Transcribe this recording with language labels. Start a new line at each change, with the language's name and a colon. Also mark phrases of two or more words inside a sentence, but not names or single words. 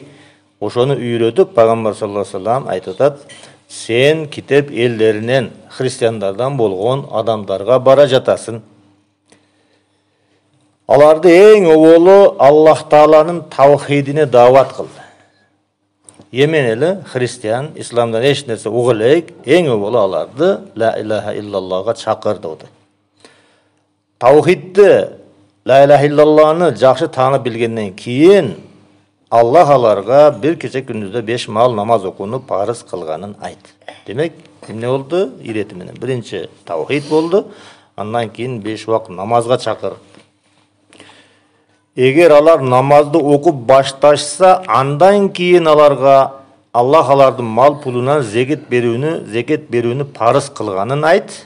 Kyrgyz: Ошону үйрөтүп, Пайгамбар
Arabic: صلى الله عليه وسلم
Kyrgyz: айтып атат: сен китеп элдеринен, христиандардан болгон адамдарга бара жатасың. Аларды эң оболу Аллах Тааланын тавхидине дават кыл. Йемен эли христиан, исламдан эч нерсе уга элек, эң оболу аларды
Arabic: لا إله إلا الله
Kyrgyz: чакыр деп атат. Тавхидди,
Arabic: لا إله إلا الله
Kyrgyz: жакшы таанып билгенден кийин Аллах аларга бир кече күнүздө 5 мал намаз окууну парыз кылганын айт. Демек, эмне болду? Ирети менен. Биринчи тавхид болду, андан кийин 5 убак намазга чакыр. Эгер алар намазды окуп башташса, андан кийин аларга Аллах алардын мал пулунан зекет берүүнү парыз кылганын айт.